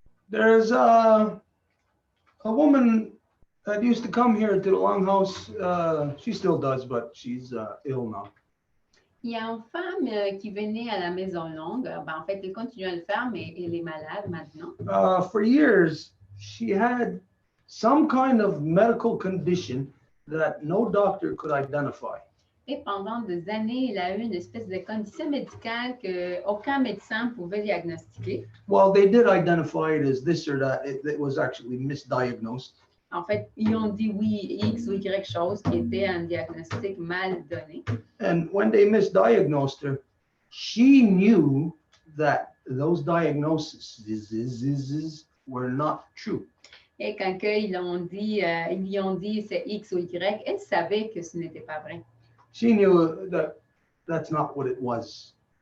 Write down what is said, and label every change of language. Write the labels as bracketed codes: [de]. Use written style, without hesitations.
[en] There's a woman that used to come here to the Longhouse. She still does, but she's ill now. [fr] Il y a une femme qui venait à la Maison Longue. Ben, en fait, elle continue à le faire, mais elle est malade maintenant. [en] For years, she had some kind of medical condition that no doctor could identify. [fr] Et pendant des années, elle a eu une espèce de condition médicale qu'aucun médecin pouvait diagnostiquer. [en] Well, they did identify it as this or that. It was actually misdiagnosed. [fr] En fait, ils ont dit oui, X ou Y chose qui était un diagnostic mal donné. [en] And when they misdiagnosed her, she knew that those diagnoses were not true. [fr] Et quand ils lui ont dit c'est X ou Y, elle savait que ce n'était pas vrai. [en] She knew that that's not what it was.